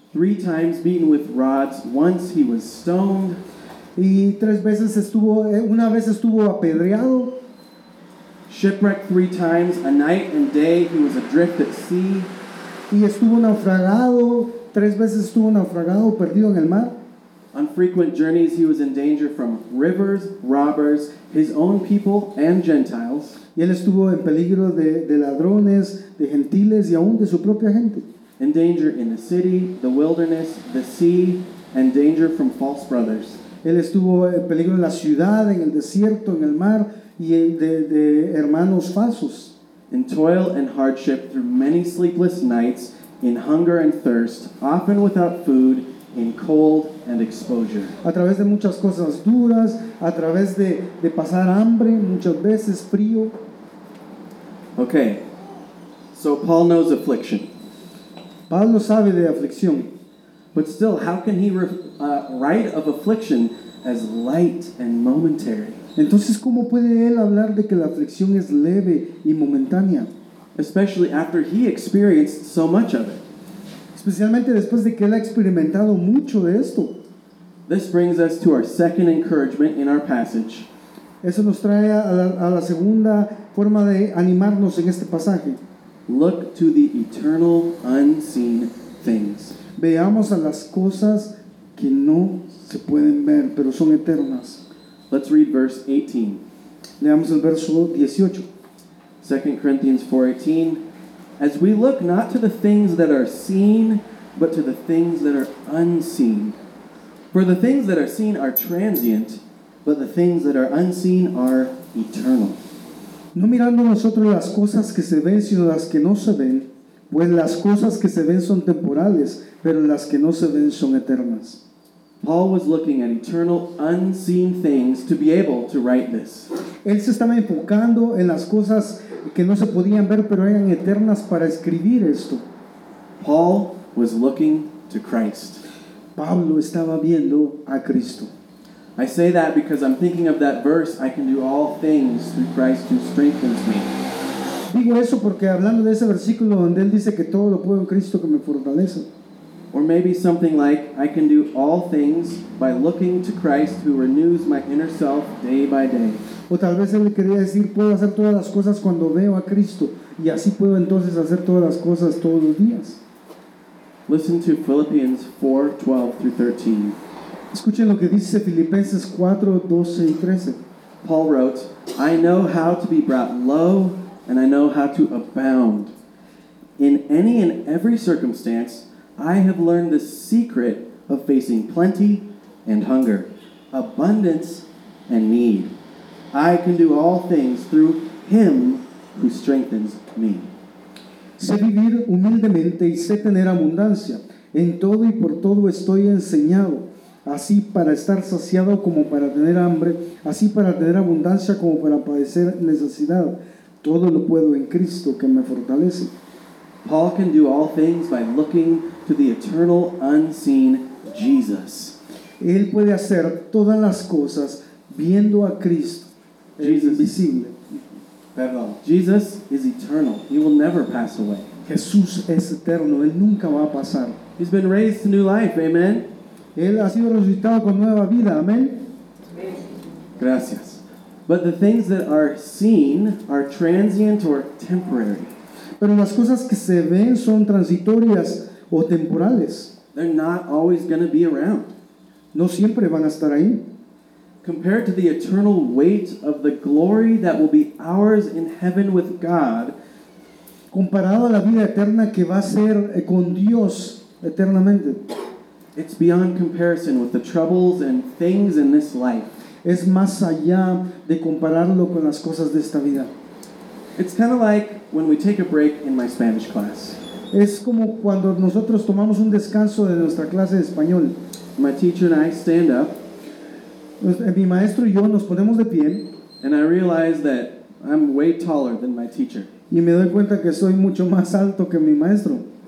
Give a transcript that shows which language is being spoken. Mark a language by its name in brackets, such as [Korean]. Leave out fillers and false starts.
[English] 3 times beaten with rods. Once he was stoned. [Spanish] Y 3 veces estuvo, una vez estuvo apedreado. [English] Shipwrecked 3 times, a night and day he was adrift at sea. [Spanish] Y estuvo naufragado, 3 veces estuvo naufragado, perdido en el mar. [English] On frequent journeys he was in danger from rivers, robbers, his own people and Gentiles. [Spanish] y él estuvo en peligro de ladrones, de gentiles y aún de su propia gente. [English] In danger in the city, the wilderness, the sea, and danger from false brothers. [Spanish] Él estuvo en peligro en la ciudad, en el desierto, en el mar y de hermanos falsos. [English] In toil and hardship through many sleepless nights, in hunger and thirst, often without food, in cold and exposure. [Spanish] A través de muchas cosas duras, a través de pasar hambre, muchas veces frío. [English] Okay, so Paul knows affliction. [Spanish] Pablo sabe de aflicción. [English] But still, how can he write of affliction as light and momentary? [Spanish] Entonces, ¿cómo puede él hablar de que la aflicción es leve y momentánea? [English] Especially after he experienced so much of it. [Spanish] Especialmente después de que él ha experimentado mucho de esto. [English] This brings us to our second encouragement in our passage. [Spanish] Eso nos trae a la segunda forma de animarnos en este pasaje. [English] Look to the eternal unseen things. [Spanish] Veamos a las cosas que no se pueden ver, pero son eternas. [English] Let's read verse 18. [Spanish] Leamos el verso 18. [English] 2 Corinthians 4:18. As we look not to the things that are seen, but to the things that are unseen. For the things that are seen are transient, but the things that are unseen are eternal. [Spanish] No mirando nosotros las cosas que se ven, sino las que no se ven, pues las cosas que se ven son temporales, pero las que no se ven son eternas. [English] Paul was looking at eternal unseen things to be able to write this. [Spanish] Él se estaba enfocando en las cosas que no se podían ver, pero eran eternas para escribir esto. [English] Paul was looking to Christ. [Spanish] Pablo estaba viendo a Cristo. [English] I say that because I'm thinking of that verse, I can do all things through Christ who strengthens me. [Spanish] Digo eso porque hablando de ese versículo donde él dice que todo lo puedo en Cristo que me fortalece. [English] Or maybe something like, I can do all things by looking to Christ who renews my inner self day by day. [Spanish] O tal vez él le quería decir, puedo hacer todas las cosas cuando veo a Cristo, y así puedo entonces hacer todas las cosas todos los días. [English] Listen to Philippians 4:12-13. [Spanish] Escuchen lo que dice Filipenses 4:12-13. [English] Paul wrote, I know how to be brought low, and I know how to abound. In any and every circumstance, I have learned the secret of facing plenty and hunger, abundance and need. I can do all things through Him who strengthens me. [Spanish] Sé vivir humildemente y sé tener abundancia. En todo y por todo estoy enseñado, así para estar saciado como para tener hambre, así para tener abundancia como para padecer necesidad. Todo lo puedo en Cristo que me fortalece. [English] Paul can do all things by looking to the eternal unseen Jesus. [Spanish] Él puede hacer todas las cosas viendo a Cristo, Jesus, el invisible. Perdón. [English] Jesus is eternal. He will never pass away. [Spanish] Jesús es eterno. Él nunca va a pasar. [English] He's been raised to new life. Amen. [Spanish] Él ha sido resucitado con nueva vida. Amen. Gracias. [English] But the things that are seen are transient or temporary. [Spanish] Pero las cosas que se ven son transitorias o temporales. [English] They're not always going to be around. [Spanish] No siempre van a estar ahí. [English] Compared to the eternal weight of the glory that will be ours in heaven with God, [Spanish] comparado a la vida eterna que va a ser con Dios eternamente, [English] it's beyond comparison with the troubles and things in this life. [Spanish] Es más allá de compararlo con las cosas de esta vida. [English] It's kind of like when we take a break in my Spanish class. [Spanish] Es como cuando nosotros tomamos un descanso de nuestra clase de español. [English] My teacher and I stand up. [Spanish] Mi maestro y yo nos ponemos de pie. [English] And I realize that I'm way taller than my teacher. [Spanish] Y me doy cuenta que soy mucho más alto que mi maestro.